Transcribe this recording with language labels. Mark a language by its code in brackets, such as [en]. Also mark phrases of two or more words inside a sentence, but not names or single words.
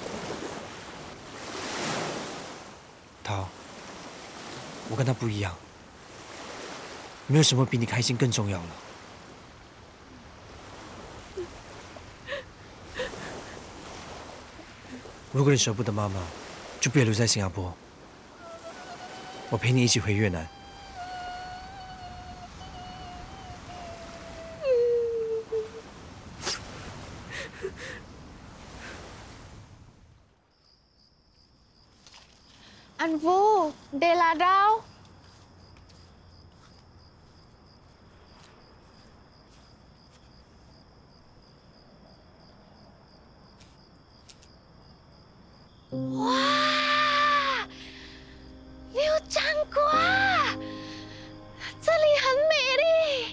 [zh] 涛，我跟他不一样，没有什么比你开心更重要了。如果你舍不得妈妈，就别留在新加坡，我陪你一起回越南。 [vi] Anh Vu, đây là đâu? [zh] Wow, 没有见过，这里很美丽。